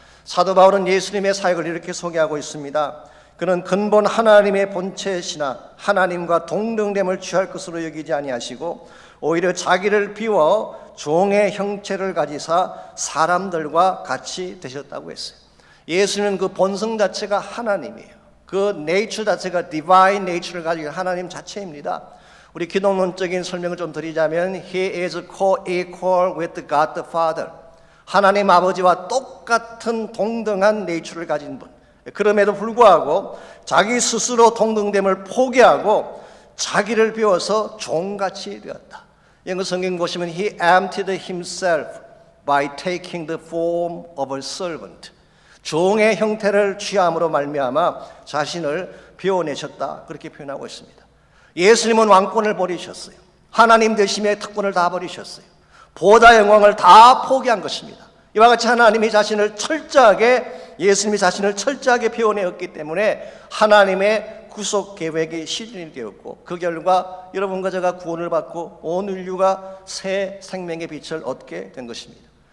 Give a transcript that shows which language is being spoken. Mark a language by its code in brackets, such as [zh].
[ko] 사도 바울은 예수님의 사역을 이렇게 소개하고 있습니다. 그는 근본 하나님의 본체시나 하나님과 동등됨을 취할 것으로 여기지 아니하시고 오히려 자기를 비워 종의 형체를 가지사 사람들과 같이 되셨다고 했어요. 예수는 그 본성 자체가 하나님이에요. 그 네이처 자체가 디바인 네이처를 가지고 하나님 자체입니다. 우리 기독론적인 설명을 좀 드리자면 [en] He is co-equal with God the Father. [ko] 하나님 아버지와 똑같은 동등한 네이처를 가진 분. 그럼에도 불구하고 자기 스스로 동등됨을 포기하고 자기를 비워서 종같이 되었다. 영어 성경 보시면 [en] He emptied himself by taking the form of a servant. [ko] 종의 형태를 취함으로 말미암아 자신을 비워내셨다. 그렇게 표현하고 있습니다. 예수님은 왕권을 버리셨어요. 하나님 되심의 특권을 다 버리셨어요. 보좌 영광을 다 포기한 것입니다. 이와 같이 하나님이 자신을 철저하게 예수님이 자신을 철저하게 비워내었기 때문에 하나님의 구속 계획이 실현이 되었고 그 결과 여러분과 제가 구원을 받고 온 인류가 새 생명의 빛을 얻게 된 것입니다.